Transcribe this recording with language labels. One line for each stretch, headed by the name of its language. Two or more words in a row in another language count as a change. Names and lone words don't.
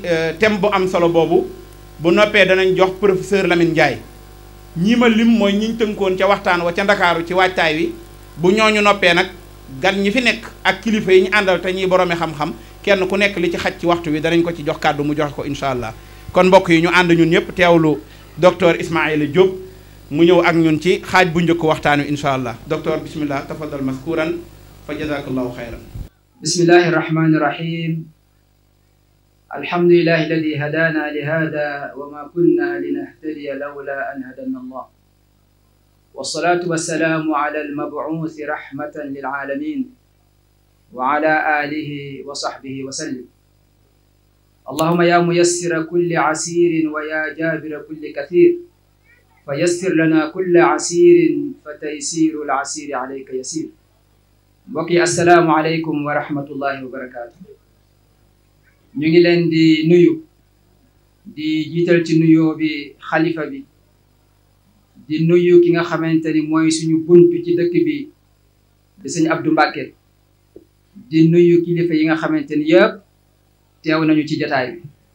Wolof: thème bu am solo boobu bu noppee danañ jox professeur Lamine Ndiaye ñii ma lim mooy ñiñ tënkoon ca waxtaan wa ca Ndakaaru ci waajtaay wi bu ñooñu noppee nag gan ñi fi nekk ak kilifa yi ñu àndal te ñuy boroomi xam-xam kenn ku nekk li ci xaj ci waxtu wi danañ ko ci jox kàddu mu joxe ko
Arabic: إن شاء الله
Wolof: kon mbokk yi ñu ànd ñun ñëpp teewlu docteur Ismaïla Diop mu ñëw ak ñun ci xaaj bu njëkk waxtaan wi
Arabic: إن شاء الله
Wolof: docteur
Arabic: بسم الله تفضل مشكورا فجزاك الله خيرا بسم الله الرحمن الرحيم الحمد لله الذي هدانا لهذا وما كنا لنهتدي لولا أن هدانا الله والصلاة والسلام على المبعوث رحمة للعالمين وعلى آله وصحبه وسلم اللهم يا ميسر كل عسير ويا جابر كل كثير فيسر لنا كل عسير فتيسير العسير عليك يسير بقي السلام عليكم ورحمة الله وبركاته
Wolof: ñu ngi leen di nuyu di jiital ci nuyoo bi xalifa bi di nuyu ki nga xamante ni mooy suñu buntu ci dëkk bi di sëñ Abdou Mbacke di nuyu kilifa yi nga xamante ni yëpp teew nañu ci jotaay bi